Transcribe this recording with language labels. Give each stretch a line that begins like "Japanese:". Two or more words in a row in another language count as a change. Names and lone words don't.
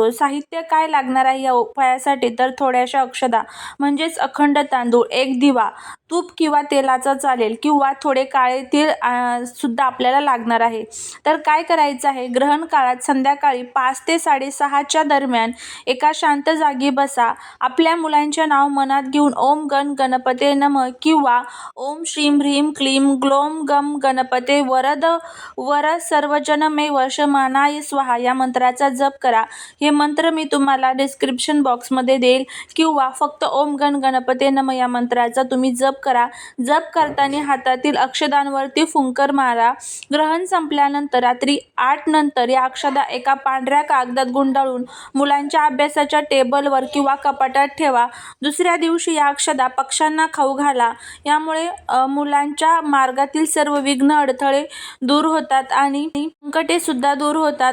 Marathi: साहित्य काय लागणार आहे या उपायासाठी तर थोड्याशा अक्षता म्हणजेच अखंड तांदूळ, एक दिवा, तूप किंवा तेलाचा चालेल किंवा थोडे काळे तीळ सुद्धा आपल्याला लागणार आहे. तर काय करायचं आहे, ग्रहण काळात संध्याकाळी 5 ते 6:30च्या दरम्यान एका शांत जागी बसा. आपल्या मुलांचे नाव मनात घेऊन
Sanskrit: ओम गण गणपते नमः
Marathi: किंवा
Sanskrit: ओम श्रीं ह्रीं क्लीं ग्लौं गम गणपते वरद वर सर्वजनमे वशमानाय स्वाहा
Marathi: या मंत्राचा जप करा. हे मंत्र मी तुम्हाला
English: description boxमध्ये
Marathi: देईल किंवा फक्त
Sanskrit: ओम गण गणपते नमः
Marathi: या मंत्राचा तुम्ही जप करा. जप करताना हातातील अक्षदांवरती फुंकर मारा. ग्रहण संपल्यानंतर रात्री 8 नंतर या अक्षदा एका पांढऱ्या कागदात गुंडाळून मुलांच्या अभ्यासाच्या टेबलवर किंवा कपाटात ठेवा. दुसऱ्या दिवशी या अक्षदा पक्ष्यांना खाऊ घाला. यामुळे मुलांच्या मार्गातील सर्व विघ्न, अडथळे दूर होतात आणि संकटे सुद्धा दूर होतात.